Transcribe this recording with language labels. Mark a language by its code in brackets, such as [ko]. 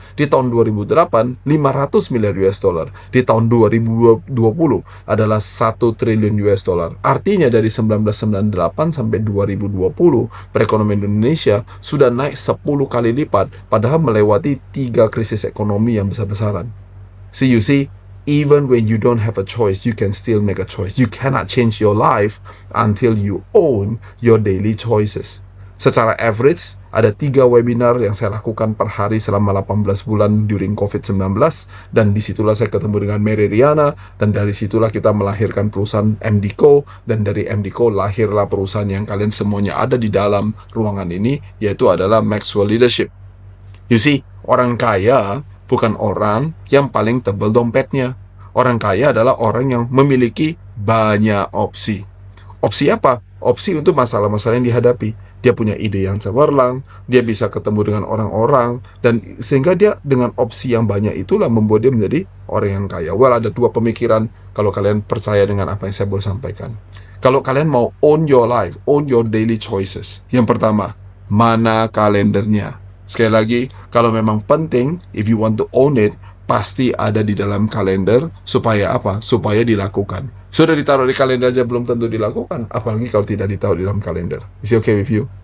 [id] Di tahun 2008 500 miliar US dollar. Di tahun 2020 adalah 1 triliun US dollar. Artinya dari 1998 sampai 2020 perekonomian Indonesia sudah naik 10 kali lipat padahal melewati 3 krisis ekonomi yang besar-besaran. [en] See, you see, even when you don't have a choice, you can still make a choice. You cannot change your life until you own your daily choices. [id] Secara average, ada 3 webinar yang saya lakukan per hari selama 18 bulan [en] during [id] COVID-19. Dan disitulah saya ketemu dengan Mary Riana. Dan dari situlah kita melahirkan perusahaan MDCO. Dan dari MDCO lahirlah perusahaan yang kalian semuanya ada di dalam ruangan ini, yaitu adalah Maxwell Leadership. [en] You see, [id] orang kaya bukan orang yang paling tebal dompetnya. Orang kaya adalah orang yang memiliki banyak opsi. Opsi apa? Opsi untuk masalah-masalah yang dihadapi. Dia punya ide yang cemerlang, dia bisa ketemu dengan orang-orang, dan sehingga dia dengan opsi yang banyak itulah membuat dia menjadi orang yang kaya. Well, ada 2 pemikiran kalau kalian percaya dengan apa yang saya baru sampaikan. Kalau kalian mau [en] own your life, own your daily choices. [id] Yang pertama, mana kalendernya? Sekali lagi, kalau memang penting, [en] if you want to own it, [id] pasti ada di dalam kalender. Supaya apa? Supaya dilakukan. Sudah ditaruh di kalender aja belum tentu dilakukan, apalagi kalau tidak ditaruh di dalam kalender. [en] Is it okay with you?